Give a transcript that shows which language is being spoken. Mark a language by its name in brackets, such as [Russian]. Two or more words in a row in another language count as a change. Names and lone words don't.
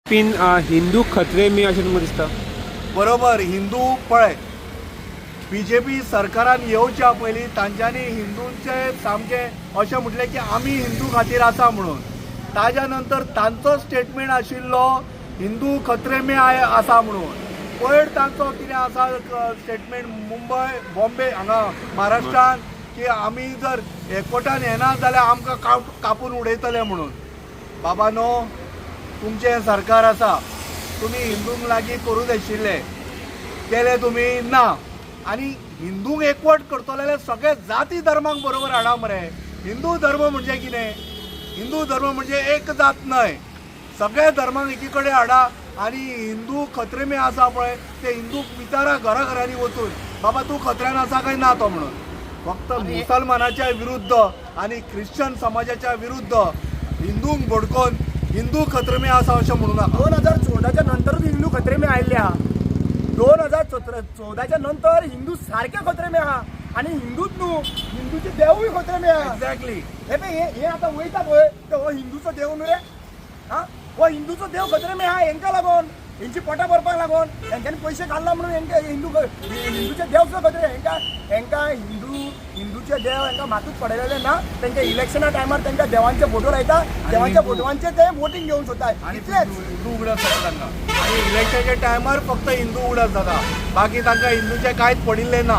[Konkani] पिन [Hindi] हिंदू खतरे में [Konkani] अशें तुमकां दिसता? बरोबर. हिंदू पळय, बीजेपी सरकारान येवच्या पयलीं तांच्यांनी हिंदूंचे सामकें अशें म्हटलें की आमी हिंदू खातीर आसा म्हणून. ताज्या नंतर तांचो स्टेटमेंट आशिल्लो [Hindi] हिंदू खतरे में [Konkani] आसा म्हणून. पयर तांचो कितें आसा स्टेटमेंट मुंबय बॉम्बे हांगा महाराष्ट्रान की आमी जर एकवटान येना जाल्यार आमकां कापून उडयतले म्हणून. बाबानो, तुमचें सरकार आसा, तुमी हिंदूंक लागीं करूंक आशिल्ले, केले तुमी ना. आनी हिंदूंक एकवट करतले जाल्यार सगळे जाती धर्मांक बरोबर हाडा मरे. हिंदू धर्म म्हणजे कितें? हिंदू धर्म म्हणजे एक जात न्हय, सगळे धर्मांक एकी कडेन हाडा. आनी [Hindi] हिंदू खतरे में [Konkani] आसा पळय ते हिंदूक विचारा घराघरांनी वचून, बाबा तूं खत्र्यान आसा काय ना तो म्हणून. फक्त मुसलमानाच्या विरुद्ध आणि ख्रिश्चन समाजाच्या विरुद्ध हिंदूंक भडकोवन [Hindi] हिंदू खतरे में [Konkani] आसा अशें म्हणू नका. 2014च्या नंतरच [Hindi] हिंदू खतरे में [Konkani] आयिल्ले आहा. 2014च्या नंतर हिंदू सारखे [Hindi] खतरे में [Konkani] आहा. आणि हिंदूच न्हू, हिंदूचे देवूय [Hindi] खतरे में [Konkani] आहा. एक्झॅक्टली. हे आता वयता पळय तो हो हिंदूचो देव न्हू रे. हा, हो हिंदूचो देव [Hindi] खतरे में [Konkani] आहा. हेंका लागून, हेंची पोटां भरपाक लागून, हेंच्यांनी पयशे घालना म्हणून हेंका हिंदूचे देवचो खतरे. हेंका हिंदूचे देव हेंका मातूच पडलेले ना. तेंच्या इलेक्शना टायमार तेंच्या देवांचे फोटो लायता, देवांच्या फोटोवांचे ते वोटींग घेवन सोदतात. आणि हिंदू उगडत जाता तांकां. आणि इलेक्शनच्या टायमार फक्त हिंदू उगडत जाता, बाकी तांकां हिंदूचे कांयच पडिल्ले ना.